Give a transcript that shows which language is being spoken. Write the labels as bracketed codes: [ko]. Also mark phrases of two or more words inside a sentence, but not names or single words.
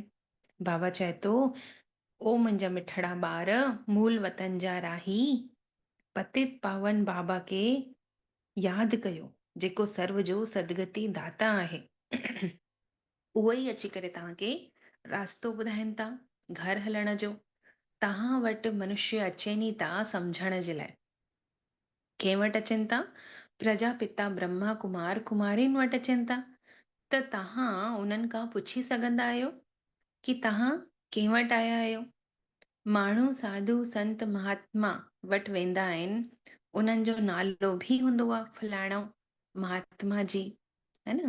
[sd] बाबा चए थो, ओ मुंहिंजा मिठड़ा ॿार, मूल वतन जा राही, पतित पावन बाबा खे यादि कयो, जेको सर्व जो सदगति दाता आहे। उहो ई अची करे तव्हांखे रास्तो ॿुधाइनि था घर हलण जो। तव्हां वटि मनुष्य अचनि ई था सम्झण जे लाइ। कंहिं वटि अचनि था? प्रजापिता ब्रह्मा कुमार कुमारियुनि वटि अचनि था। त तव्हां उन्हनि खां पुछी सघंदा आहियो कि तव्हां कंहिं वटि आया आहियो। माण्हू साधु संत महात्मा वटि वेंदा आहिनि, उन्हनि जो नालो बि हूंदो आहे फलाणो महात्मा जी, है न।